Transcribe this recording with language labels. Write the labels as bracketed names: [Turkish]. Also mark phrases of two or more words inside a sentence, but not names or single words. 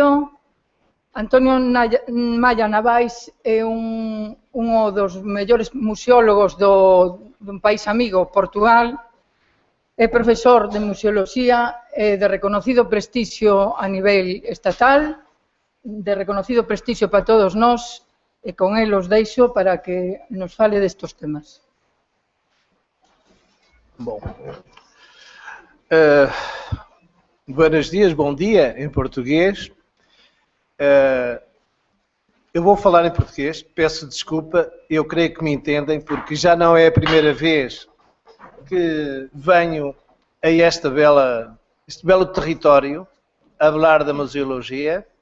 [Galician] Antonio Maya Navais é un dos mellores museólogos dun país amigo, Portugal. É profesor de museoloxía de reconocido prestixio a nivel estatal, de reconocido prestixio para todos nós, e con el os deixo para que nos fale destos temas. [Portuguese] Bom, [Spanish] buenos dias, [Portuguese] bom dia em português. Eu vou falar em português, peço desculpa, eu creio que me entendem, porque já não é a primeira vez que venho a este belo território a falar da museologia.